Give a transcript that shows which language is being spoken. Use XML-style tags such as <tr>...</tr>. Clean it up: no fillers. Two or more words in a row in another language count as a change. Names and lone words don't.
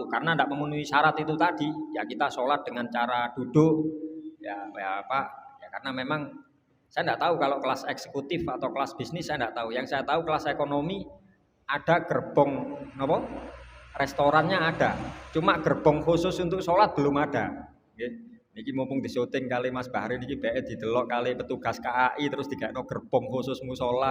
<id>Karena tidak memenuhi syarat itu tadi, ya kita sholat dengan cara duduk, ya karena memang saya tidak tahu kalau kelas eksekutif atau kelas bisnis, saya tidak tahu. Yang saya tahu kelas ekonomi ada gerbong restorannya ada. Cuma gerbong khusus untuk sholat belum ada.</id> <jv>Niki mumpung di syuting kali Mas Bahri niki bae didelok kali petugas KAI terus dikekno</jv> <id>gerbong khusus musola.</id>